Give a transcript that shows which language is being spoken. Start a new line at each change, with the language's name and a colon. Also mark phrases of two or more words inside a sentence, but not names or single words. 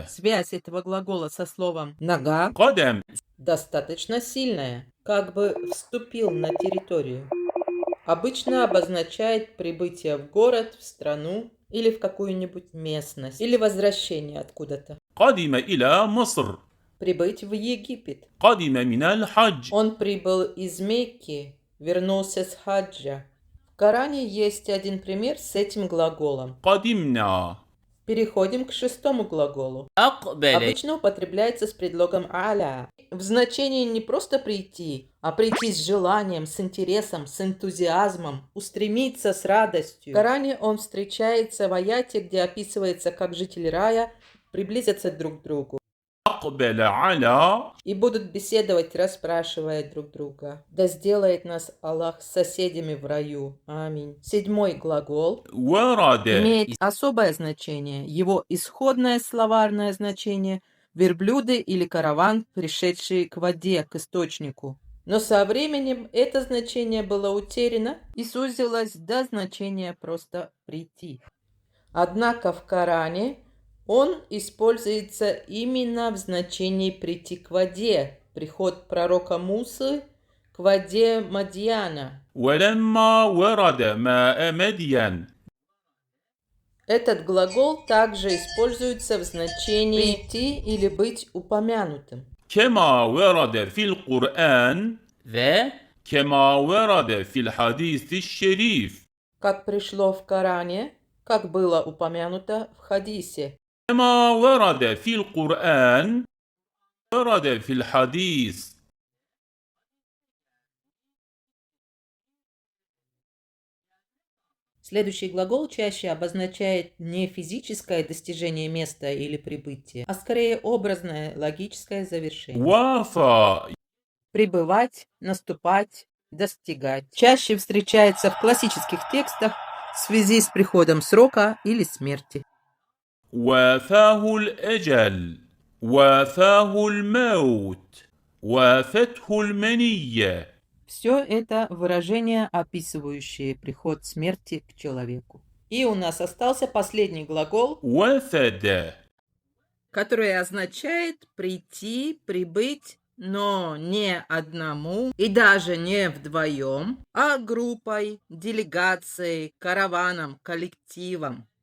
Russian: Связь этого глагола со словом «нога»
Arabic: قدم.
Russian: достаточно сильная, как бы вступил на территорию. Обычно обозначает прибытие в город, в страну или в какую-нибудь местность, или возвращение откуда-то.
Arabic: قدم إلى مصر.
Russian: Прибыть в Египет.
Arabic: قدم من الحج.
Russian: Он прибыл из Мекки, вернулся с хаджа. В Коране есть один пример с этим глаголом.
Arabic: قدمنا.
Russian: Переходим к шестому глаголу.
Arabic: أقبل.
Russian: Обычно употребляется с предлогом «аля». В значении не просто прийти, а прийти с желанием, с интересом, с энтузиазмом, устремиться с радостью. В Коране он встречается в аяте, где описывается, как жители рая приблизятся друг к другу
Arabic: أقبل على.
Russian: и будут беседовать, расспрашивая друг друга. Да сделает нас Аллах соседями в раю. Аминь. Седьмой глагол
Arabic: ورد.
Russian: имеет особое значение. Его исходное словарное значение – верблюды или караван, пришедшие к воде, к источнику. Но со временем это значение было утеряно и сузилось до значения просто «прийти». Однако в Коране он используется именно в значении «прийти к воде», приход пророка Мусы к воде Мадьяна.
Arabic: ولما ورد ماء مدين.
Russian: Этот глагол также используется в значении прийти или быть упомянутым.
Arabic: كما ورد في القرآن و كما ورد في الحديث الشريف.
Russian: Как пришло в Коране, как было упомянуто в хадисе.
Arabic: كما ورد في القرآن ورد في الحديث.
Russian: Следующий глагол чаще обозначает не физическое достижение места или прибытие, а скорее образное логическое завершение.
Arabic: وافى
Russian: Прибывать, наступать, достигать. Чаще встречается в классических текстах в связи с приходом срока или смерти.
Arabic: وافاه الأجل وافاه الموت وافته المنية.
Russian: Все это выражения, описывающие приход смерти к человеку. И у нас остался последний глагол,
Arabic: وفد
Russian: который означает прийти, прибыть, но не одному и даже не вдвоем, а группой, делегацией, караваном, коллективом.